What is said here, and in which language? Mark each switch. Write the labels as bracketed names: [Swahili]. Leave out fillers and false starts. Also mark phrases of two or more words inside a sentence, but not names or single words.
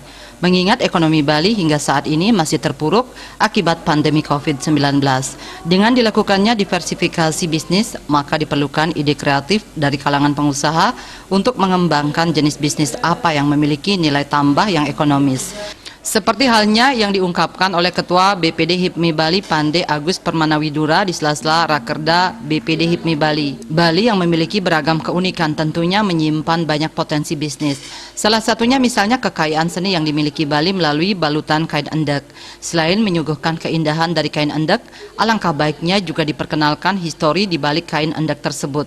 [Indonesian] Mengingat ekonomi Bali hingga saat ini masih terpuruk akibat pandemi COVID-19. Dengan dilakukannya diversifikasi bisnis, maka diperlukan ide kreatif dari kalangan pengusaha untuk mengembangkan jenis bisnis apa yang memiliki nilai tambah yang ekonomis. Seperti halnya yang diungkapkan oleh Ketua BPD HIPMI Bali Pande Agus Permanawidura di sela-sela Rakerda BPD HIPMI Bali. Bali yang memiliki beragam keunikan tentunya menyimpan banyak potensi bisnis. Salah satunya misalnya kekayaan seni yang dimiliki Bali melalui balutan kain endek. Selain menyuguhkan keindahan dari kain endek, alangkah baiknya juga diperkenalkan histori di balik kain endek tersebut.